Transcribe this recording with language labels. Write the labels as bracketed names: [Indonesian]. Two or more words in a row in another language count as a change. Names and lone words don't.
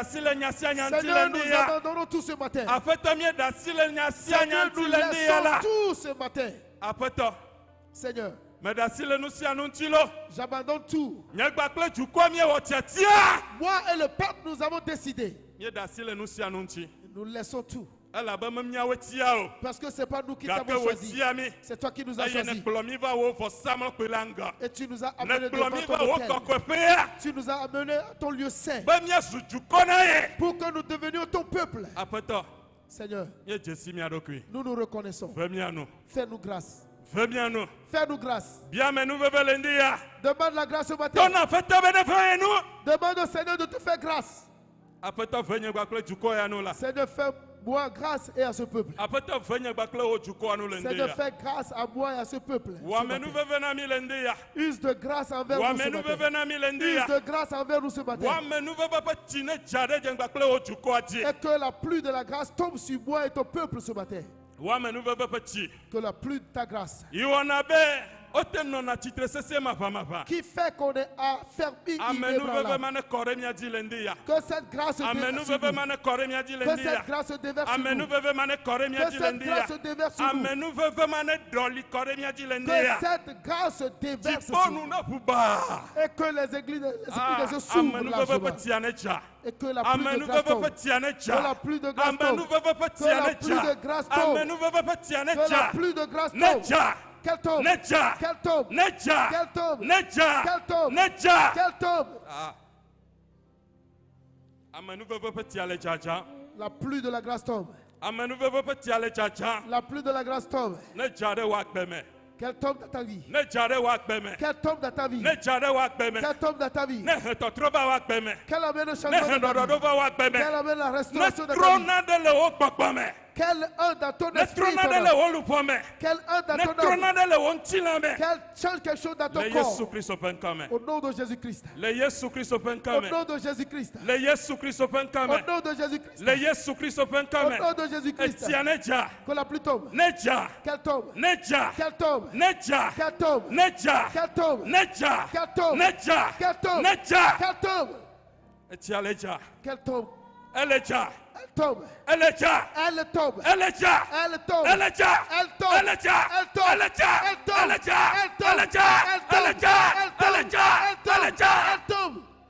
[French] Seigneur, nous abandonnons tout ce matin. Seigneur, nous laissons tout ce matin. Seigneur, j'abandonne tout. Moi et le peuple, nous avons décidé. Nous laissons tout. [Ewe] elabe memiawo tia o. [French] Parce que c'est pas nous qui [Ewe] Gake [French] t'avons [Ewe] wo [French] choisi. [Ewe] tia mi. [French] C'est toi qui nous as [Ewe] Eye ne [French] choisi. [Ewe] kplɔ mi va wo vɔsamlekpui la ŋgɔ. [French] Et tu nous as [Ewe] Ne [French] amenés [Ewe] kplɔ [French] devant [Ewe] mi [French] ton [Ewe] va wo [French] autel. [Ewe] kɔkɔeƒea. [French] Tu nous as amenés à ton lieu saint. [Ewe] Be miazu dukɔ na ye. [French] Pour que nous devenions ton peuple. [Ewe] Aƒetɔ, [French] Seigneur, [Ewe] ye dzesi mia ɖokui. [French] nous nous reconnaissons. [Ewe] Ve mia nu. [French] Fais-nous grâce. [Ewe] Ve mia nu. [French] Fais-nous grâce. [Ewe] Biame nuveve le ŋdi ya. [French] Demande la grâce au matin. [Ewe] Tɔna aƒetɔ be ne va ye nu. [French] Demande au Seigneur de te faire grâce. [Ewe] Aƒetɔ ve nye gbakple dukɔ ya nu la. [French] Seigneur, fais-moi grâce et à ce peuple. [Ewe] Aƒetɔ ve nye gbakple wo dukɔa nu le ŋdi [French] Seigneur, [Ewe] ya. [French] fais grâce à moi et à ce peuple. ce [Ewe] Wɔame [French] matin. [Ewe] nuveve na mi le ŋdi ya. [French] Use de grâce envers nous ce [Ewe] Wɔame [French] matin. [Ewe] nuveve na mi le ŋdi [French] Use [Ewe] ya. [French] de grâce envers nous ce matin. [Ewe] Wɔame nuveve ƒe tsi ne dza ɖe dze gbakple wo dukɔa dzi. [French] Et que la pluie de la grâce tombe sur moi et ton peuple ce matin. [Ewe] Wɔame nuveve ƒe tsi. [French] Que la pluie de ta grâce. [Ewe] Yi wɔna be wote nɔna tsitre sesẽ maʋamaʋã. [French] Qui fait qu'on est affermi [Ewe] Ame nuveve [French] inébranlable. [Ewe] ma ne kɔ ɖe mia dzi le ŋdi ya. [French] Que cette grâce se [Ewe] Ame [French] déverse sur [Ewe] nuveve [French] nous. [Ewe] ma ne kɔ ɖe mia dzi le [French] Que [Ewe] ŋdi ya. [French] cette grâce se déverse sur [Ewe] Ame [French] nous. [Ewe] nuveve ma ne kɔ ɖe mia [French] Que [Ewe] dzi le [French] cette [Ewe] ŋdi ya. [French] grâce se déverse sur nous. [Ewe] Ame nuveve ma ne ɖɔli kɔ ɖe mia dzi le ŋdi [French] Que [Ewe] ya. [French] cette grâce se déverse sur [Ewe] Dziƒo [French] nous. [Ewe] nu ne ʋu baa. [French] Et que les églises se [Ewe] Ame [French] s'ouvrent [Ewe] nuveve [French] largement. [Ewe] ƒe tia ne dza. [French] Et que la [Ewe] Ame [French] pluie de grâce [Ewe] nuveve [French] tombe. [Ewe] ƒe tia ne [French] Que la [Ewe] dza. [French] pluie de grâce [Ewe] Ame [French] tombe. [Ewe] nuveve ƒe [French] Que [Ewe] tia [French] la [Ewe] ne [French] pluie de [Ewe] dza. [French] grâce [Ewe] Ame [French] tombe. [Ewe] nuveve ƒe tia ne [French] Que la [Ewe] dza. [French] pluie de grâce [Ewe] Ne [French] tombe. [Ewe] dza. [French] Qu'elle tombe. [Ewe] Ne dza. [French] Qu'elle tombe. [Ewe] Ne dza. [French] Qu'elle tombe. [Ewe] Ne dza. [French] Qu'elle tombe. [Ewe] Ne dza. [French] Qu'elle tombe. Ah. [Ewe] Ame nuveve ƒe tia le dzadzam. [French] La pluie de la grâce tombe. [Ewe] Ame nuveve ƒe tia le dzadzam. [French] La pluie de la grâce tombe. [Ewe] Ne dza ɖe wò agbe me. [French] Qu'elle tombe dans ta vie. [Ewe] Ne dza ɖe wò agbe me. [French] Qu'elle tombe dans ta vie. [Ewe] Ne dza ɖe wò agbe me. [French] Qu'elle tombe dans ta vie. [Ewe] Ne he tɔtrɔ va wò agbe me. [French] Qu'elle amène le [Ewe] Ne [French] changement [Ewe] he [French] de ta [Ewe] ɖɔɖɔɖo [French] vie. [Ewe] va wò agbe me. [French] Qu'elle amène la [Ewe] Ne [French] restauration de ta [Ewe] trɔ [French] vie. [Ewe] naɖe le wo gbɔgbɔ me. [French] Qu'elle œuvre dans ton [Ewe] Ne [French] esprit. [Ewe] trɔ naɖe le wo luƒɔ me. [French] Qu'elle œuvre dans [Ewe] Ne [French] ton [Ewe] trɔ [French] âme. [Ewe] naɖe le wo ŋutilã me. [French] Qu'elle change quelque chose dans ton [Ewe] Le [French] corps. [Ewe] Yesu Kristo ƒe ŋkɔ me. [French] Au nom de Jésus-Christ. [Ewe] Le Yesu Kristo ƒe ŋkɔ [French] Au [Ewe] me. [French] nom de Jésus-Christ. [Ewe] Le Yesu Kristo ƒe ŋkɔ [French] Au [Ewe] me. [French] nom de Jésus-Christ. [Ewe] Le Yesu Kristo ƒe ŋkɔ [French] Au [Ewe] me. [French] nom de Jésus-Christ. [Ewe] Etia ne dza. [French] Que la pluie tombe. [Ewe] Ne dza. [French] Qu'elle tombe. [Ewe] Ne dza. [French] Qu'elle tombe. [Ewe] Ne dza. [French] Qu'elle tombe. [Ewe] Ne dza. [French] Qu'elle tombe. [Ewe] Ne dza. [French] Qu'elle tombe. [Ewe] Ne dza. [French] Qu'elle tombe. [Ewe] Ne dza. [French] Qu'elle tombe. [Ewe] Etia le dza. [French] Qu'elle tombe. [Ewe] Ele dza. [French] Elle tombe. [Ewe] Ele dza. [French] Elle tombe. [Ewe] Ele dza. [French] Elle tombe. [Ewe] Ele dza. [French] Elle tombe. [Ewe] Ele dza. [French] Elle tombe. [Ewe] Ele dza. [French] Elle tombe. [Ewe] Ele dza. [French] Elle tombe. [Ewe] Ele dza. [French] Elle tombe. [Ewe] Ele dza. [French] Elle tombe. [Ewe] Ele dza. [French] Elle tombe. [Ewe] Ele dza. [French] Elle tombe.